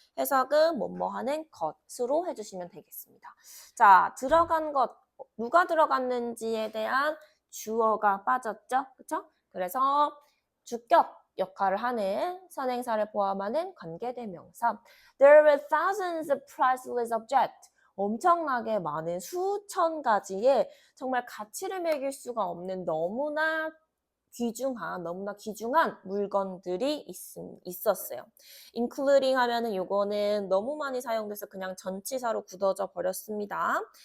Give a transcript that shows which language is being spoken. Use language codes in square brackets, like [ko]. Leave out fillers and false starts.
[ko] 해석은 뭐뭐 하는 것으로 해주시면 되겠습니다. 자, 들어간 것, 누가 들어갔는지에 대한 주어가 빠졌죠? 그쵸? 그래서 주격 역할을 하는 선행사를 포함하는 관계대명사. [en] There were thousands of priceless objects. [ko] 엄청나게 많은 수천 가지의 정말 가치를 매길 수가 없는 너무나 귀중한 물건들이 있었어요. including 하면은 요거는 너무 많이 사용돼서 그냥 전치사로 굳어져 버렸습니다.